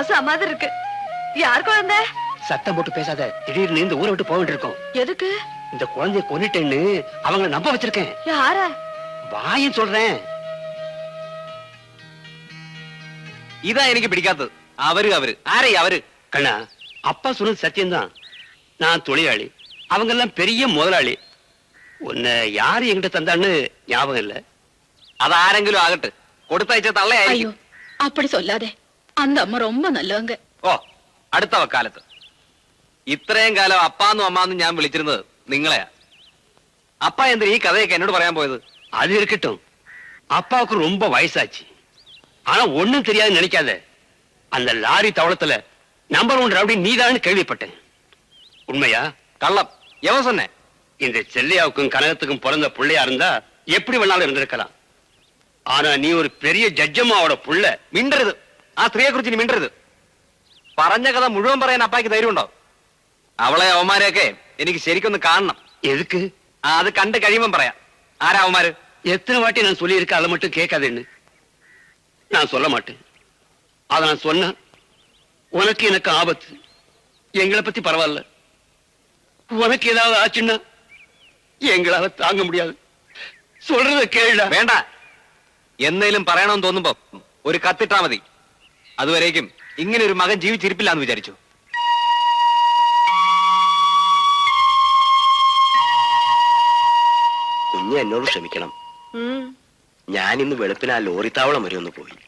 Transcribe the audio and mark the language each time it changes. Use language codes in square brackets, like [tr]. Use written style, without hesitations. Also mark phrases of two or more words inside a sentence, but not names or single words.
[ta] மாதிரி இருக்கு. யார் குழந்தை? சத்தம் போட்டு பேசாத. திடீர்னு இந்த ஊரை விட்டு போக வேண்டியிருக்கோம். எதுக்கு? இந்த குழந்தைய கொன்னிட்டேன்னு அவங்கள நம்ப வச்சிருக்கேன். யார? வாயன் சொல்றேன். [ml] ഇതാ എനിക്ക് പിടിക്കാത്തത്. അവര് ആരേ അവര്? [ta] கண்ணா, அப்பா சொன்னது சத்தியம்தான். நான் தொழிலாளி, அவங்க எல்லாம் பெரிய முதலாளி. உன்னை யாரு என்கிட்ட தந்தான்னு ஞாபகம் இல்ல. [ml] അതാരെങ്കിലും ആകട്ടെ, കൊടുത്തയച്ച തള്ളയായിരിക്കും. [ta] அப்படி சொல்லாதே. அந்த அம்மா ரொம்ப நல்லவங்க. [ml] ഓ, അടുത്ത വക്കാലത്ത്. ഇത്രയും കാലം അപ്പാന്നും അമ്മാന്നും ഞാൻ വിളിച്ചിരുന്നത് നിങ്ങളെയാ. അപ്പ എന്തിനാ ഈ കഥയൊക്കെ എന്നോട് പറയാൻ പോയത്? [ta] அது இருக்கட்டும். அப்பாவுக்கு ரொம்ப வயசாச்சு. ஆனா ஒண்ணும் தெரியாது நினைக்காத. அந்த லாரி தவளத்துல நம்பர் 1 ரவுடி நீதான்னு கேள்விப்பட்டேன். உண்மையா? കള്ളം. എവൻ சொன்னே? இந்த செல்லையாவுக்கும் கனகத்துக்கும் பிறந்த பிள்ளையா இருந்தா எப்படி வேணாலும் இருந்திருக்கலாம். ஆனா நீ ஒரு பெரிய ஜட்ஜம்மாவோட புள்ள. [ml] മിണ്ടരുത്. ആ സ്ത്രീയെ കുറിച്ച് നീ മിണ്ടരുത്. പറഞ്ഞ കഥ മുഴുവൻ പറയാൻ അപ്പായ്ക്ക് ധൈര്യമുണ്ടോ? അവളെ അവന്മാരെയൊക്കെ എനിക്ക് ശരിക്കൊന്ന് കാണണം. [ta] எதுக்கு? [ml] അത് കണ്ട് കഴിയുമ്പം പറയാം. ആരാ അവന്മാര്? [ta] எத்தனை வாட்டி நான் சொல்லியிருக்கேன், அதை மட்டும் கேட்காதேன்னு. நான் சொல்ல மாட்டேன். அதை நான் சொன்னா உனக்கு எனக்கு ஆபத்து. எங்களை பத்தி பரவாயில்ல, உனக்கு ஏதாவது ஆச்சுன்னா எங்களால தாங்க முடியாது. சொல்றத கேளுடா. [ml] വേണ്ട. എന്നേലും പറയണമെന്ന് തോന്നുമ്പോ ഒരു കത്തിട്ടാ മതി. അതുവരേക്കും ഇങ്ങനെ ഒരു മകൻ ജീവിച്ചിരിപ്പില്ലാന്ന് വിചാരിച്ചു. കുഞ്ഞ് എന്നോട് ക്ഷമിക്കണം. ഞാൻ ഇന്ന് വെളുപ്പിന് ആ ലോറിത്താവളം വരെ ഒന്ന് പോയി.